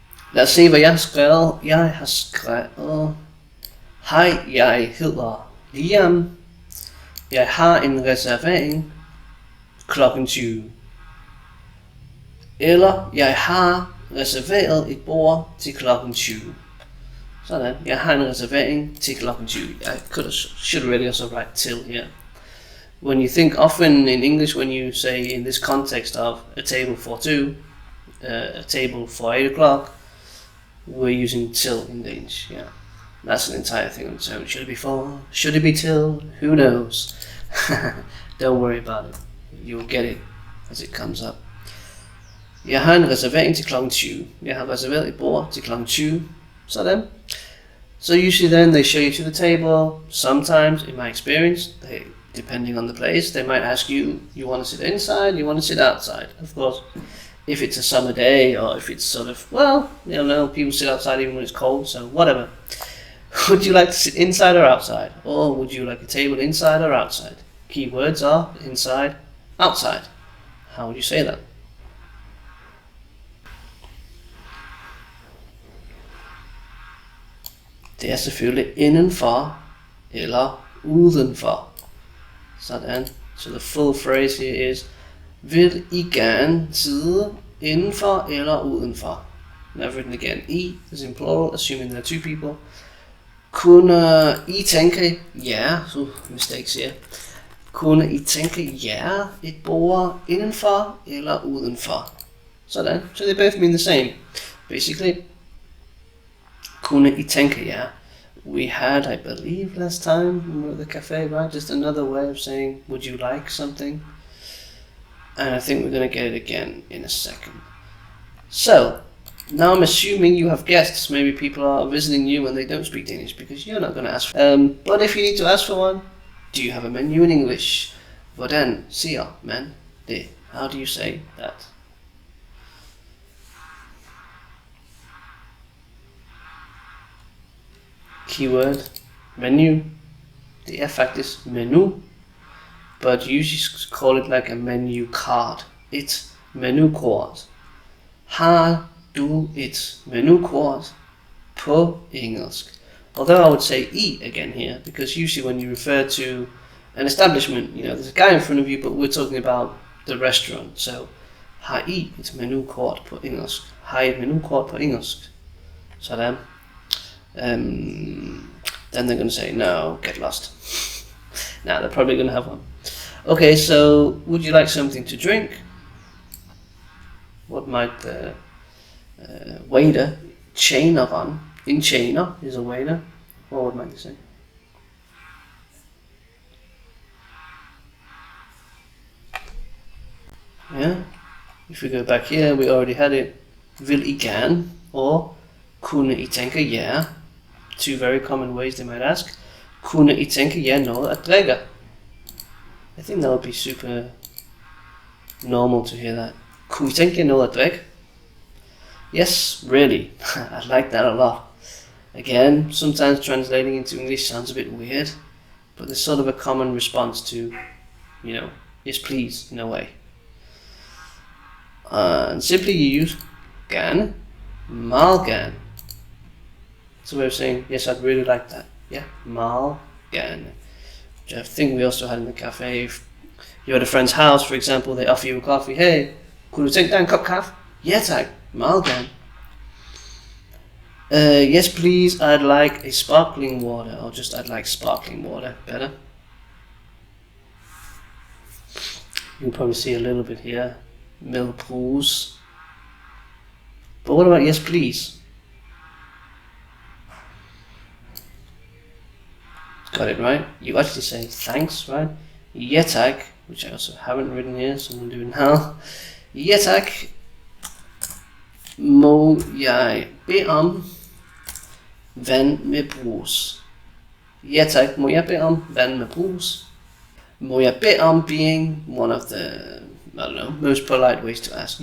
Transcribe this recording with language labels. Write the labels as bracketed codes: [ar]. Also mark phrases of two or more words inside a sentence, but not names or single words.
[da] Lad os se, hvad jeg har skrevet. Jeg har skrevet: Hej, jeg hedder Liam. Jeg har en reservering klokken 20. Eller, jeg har reserveret et bord til klokken 20. Sådan. Jeg har en reservering til klokken 20. [en] I should really also write till here. When you think often in English, when you say in this context of a table for 2, a table for 8 o'clock, we're using till in Danish. Yeah, that's an entire thing on its own. Should it be 4? Should it be till? Who knows? Don't worry about it. You'll get it as it comes up. [da] Jeg har en reservering til klokken 20. Jeg har reserveret et bord til klokken 20. Sådan. [en] So usually then they show you to the table. Sometimes, in my experience, depending on the place, they might ask you, you want to sit inside, you want to sit outside. Of course, if it's a summer day or if it's sort of, well, you know, people sit outside even when it's cold, so whatever. Would you like to sit inside or outside? Or would you like a table inside or outside? Keywords are inside, outside. How would you say that? [da] Det er selvfølgelig indenfor eller udenfor. Sådan. [en] So the full phrase here is: [da] Vil I gerne sidde indenfor eller udenfor? [en] And I've written again. I is in plural, assuming there are 2 people. [da] Kunne I tænke jer, [en] so mistakes here. [da] Kunne I tænke jer et bord indenfor eller udenfor? Sådan. [en] So they both mean the same. Basically, [da] kunne I tænke jer. [en] We had, I believe, last time we were at the cafe, right? Just another way of saying, would you like something? And I think we're going to get it again in a second. So, now I'm assuming you have guests. Maybe people are visiting you and they don't speak Danish because you're not going to ask for but if you need to ask for one, do you have a menu in English? [da] Hvordan siger man det? [en] How do you say that? Keyword menu. [da] Det er faktisk menu, [en] but you usually call it like a menu card. [da] Et menukort. Har du et menukort på engelsk? [en] Although I would say I again here, because usually when you refer to an establishment, you know, there's a guy in front of you, but we're talking about the restaurant. So, [da] har I et menukort på engelsk? Har I et menukort på engelsk? Sådan. [en] Then they're going to say, no, get lost. Now they're probably going to have one. Okay, so would you like something to drink? What might the waiter, [da] tjeneren, en tjener [en] is a waiter. What might you say? Yeah, if we go back here, we already had it. [da] Vil I gerne, or kunne I tænke jer? [en] 2 very common ways they might ask. [da] Kunne I tænke jer noget at drikke? [en] I think that would be super normal to hear that. [da] Kunne I tænke jer noget at drikke? [en] Yes, really. I like that a lot. Again, sometimes translating into English sounds a bit weird, but there's sort of a common response to, you know, yes please, in a way. And simply you use gerne, [da] meget gerne. [en] It's a way of saying, yes, I'd really like that. Yeah, [da] meget gerne. [en] Which I think we also had in the cafe. If you're at a friend's house, for example, they offer you a coffee. [da] Hey, kunne du tænke dig en kop kaffe? Ja tak, meget gerne. [en] Yes please, I'd like a sparkling water. Or just I'd like sparkling water. Better. You can probably see a little bit here. [da] Med bruges. [en] But what about yes please? Got it right? You actually say thanks, right? [da] Ja tak, [en] which I also haven't written here, so we'll do it now. [da] Ja tak. Må jeg bede om vand med brus? Ja tak, må jeg bede om vand med brus? Må jeg bede om [en] being one of the, I don't know, most polite ways to ask.